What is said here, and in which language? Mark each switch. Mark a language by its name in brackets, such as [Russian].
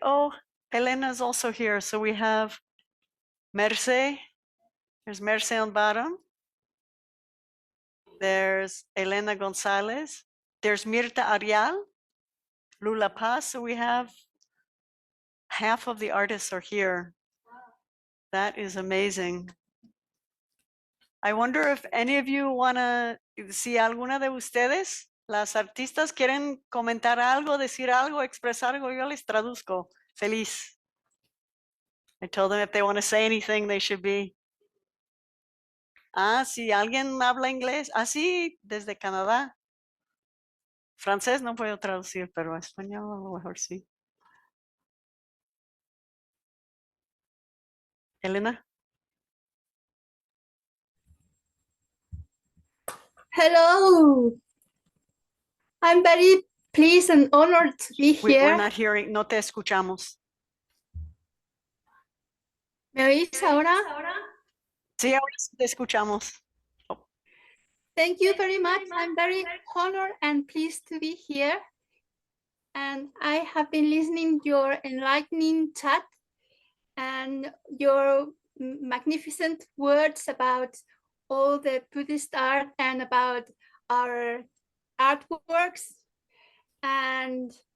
[English] Oh, Elena is also here. So we have Merce. There's Merce on bottom. There's Elena Gonzalez. There's Mirta Arial, Lula Paz. So we have half of the artists are here. That is amazing. I wonder if any of you want to, [Spanish] si alguna de ustedes, las artistas, quieren comentar algo, decir algo, expresar algo, yo les traduzco. Feliz. [English] I told them if they want to say anything, they should be. [Spanish] Ah, si alguien habla inglés. Ah, sí, desde Canadá. Francés no puedo traducir, pero español a lo mejor sí. Elena. [English] Hello. I'm very pleased and honored to be We're here. not hearing, [Spanish] no te escuchamos. ¿Me oís ahora? Sí, ahora sí te escuchamos. [English] Thank you very much. I'm very honored and pleased to be here. And I have been listening to your enlightening chat and your magnificent words about all the Buddhist art and about our artworks. And